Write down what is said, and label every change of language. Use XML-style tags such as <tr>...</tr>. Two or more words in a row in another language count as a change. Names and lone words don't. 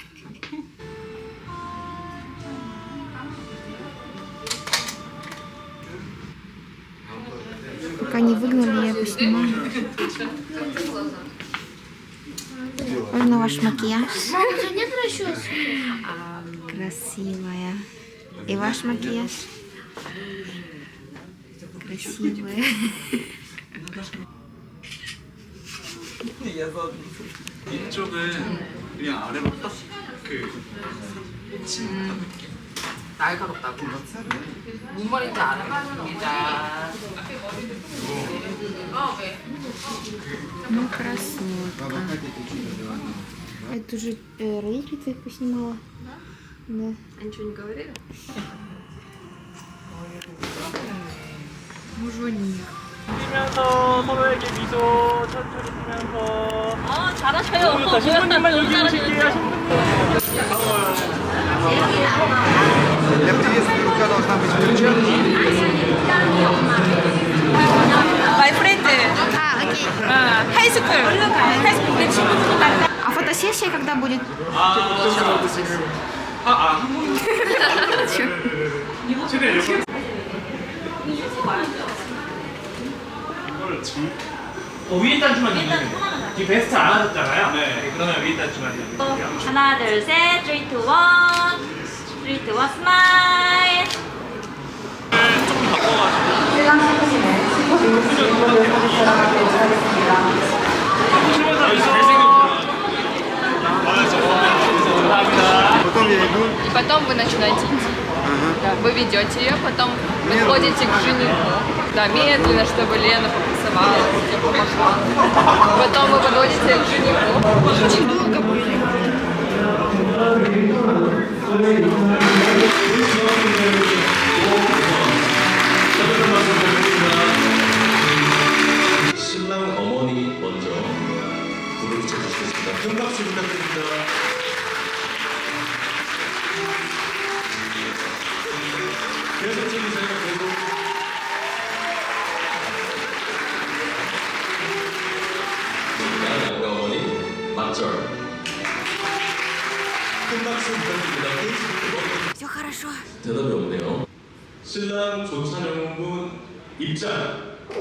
<ru>Пока не выгнали, я поснимаю. Можно ваш макияж? Мама, у тебя нет расчески? Красивая. И ваш макияж? Красивая.</ru> <ko>이쪽은 그냥 아래로 딱그 날카롭다고. 뭔 말인지 알아?</ko> <ru>Ну, красотка. Это уже родители твоих поснимала? Да. А ничего не говорили? Мужоник.</ru> <ko>뛰면서 서로에게 미소 천천히 뛰면서 잘하셔요. 자, 신부님만 여기 오실게요.</ko> <ru>Для приветствия рука должна быть включена.</ru> <en>My friend.</en> <ru>Окей.</ru> <ko>하이스쿨. 하이스쿨 내 친구들 다.</ko> <ru>А фотосессия когда будет?</ru> <ko>위에 단추만 넣으면 돼요. 지금 베스트 안 하셨잖아요. 네. 그러면 위에 단추만 넣으면 돼요. 하나 둘 셋 3, 2, 1 3, 2, 1 스마일 조금 바꿔가지고.</ko> <ru>Потом я иду. И потом вы начинаете идти. Да, вы ведете ее, потом подходите к жениху. Да, медленно, чтобы Лена покрасовалась, тебе помогла. Потом вы подходите к жениху. Очень долго были.</ru> <ko>신랑 어머니 먼저 불을 붙여주시겠습니다. 큰 박수 부탁드립니다. 계속 찍으세요. 계속. 양가 어머니 맞절. 큰 박수 부탁드립니다.</ko> <ru>Все хорошо.</ru> <ko>대답이 없네요. 신랑 조찬영 군 입장.</ko>